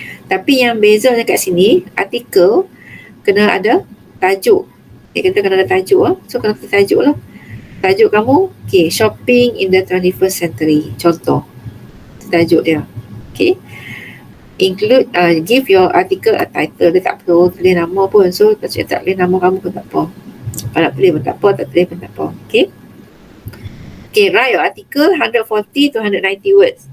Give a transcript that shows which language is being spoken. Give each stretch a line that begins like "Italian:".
Malay: Tapi yang beza dekat sini, artikel kena ada tajuk. Dia kata kena ada tajuk lah. So kena ada tajuk lah. Tajuk kamu, okay, shopping in the 21st century. Contoh. Tajuk dia. Okay.
English: Include, give your article a title.
Malay: Dia tak perlu tulis nama pun. So tak tulis nama kamu pun tak apa. Kalau nak tulis pun tak apa, tak tulis pun tak apa. Okay.
English: Okay, write your article 140 to 190 words.